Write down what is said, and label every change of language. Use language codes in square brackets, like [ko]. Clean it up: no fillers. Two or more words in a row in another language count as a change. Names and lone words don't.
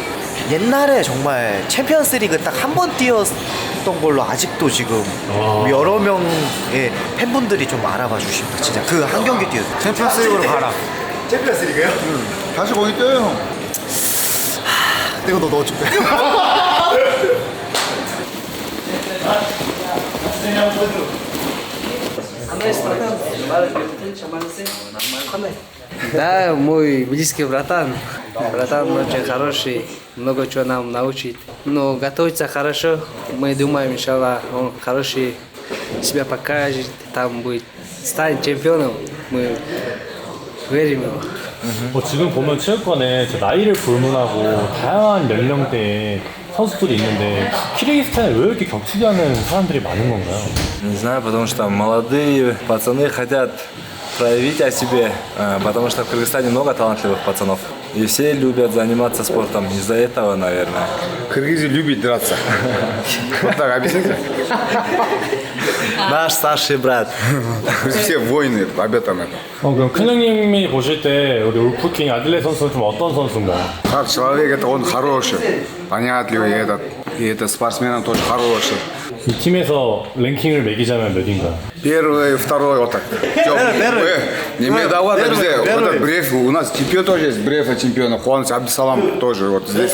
[ko] 옛날에 정말 챔피언스 리그 딱 한 번 뛰었던 걸로 아직도 지금 여러 명의 팬분들이 좀 알아봐 주십니다. 진짜 그 한 경기 뛰었을 때. 챔피언스 리그로 가라. 챔피언스 리그요? 다시 거기 뛰어요 형. 내가 너 넣어줄게. [ru] Да, мой близкий братан. Братан очень хороший, много чего нам научит. Но готовится хорошо. Мы думаем, иншаллах, он хороший себя покажет, там будет, станет чемпионом. Мы верим в него. [ko] 지금 보면 체육관에 제 나이를 불문하고 다양한 연령대의 선수들이 있는데 키르기스탄에 왜 이렇게 격투기 하는 사람들이 많은 건가요? [ru] Не знаю, потому что молодые пацаны хотят проявить о себе, потому что в Кыргызстане много талантливых пацанов. И все любят заниматься спортом. Из-за этого, наверное. Кыргызы любят драться. Вот так объясните. Наш старший брат. Все воины об этом это. [ko] 그럼 큰형님이 보실 때 우리 울프킹 아들레 선수는 좀 어떤 선수인가요? [ru] Как человек, это он хороший, понятливый, и это спортсменом тоже хороший. [ko] 이 팀에서 랭킹을 매기자면 몇인가요? [ru] Первый, второй, вот так. Не медовато везде. Вот этот Бреф, у нас чемпион тоже есть, Брефа чемпиона, Хуан Абдисалам тоже вот здесь.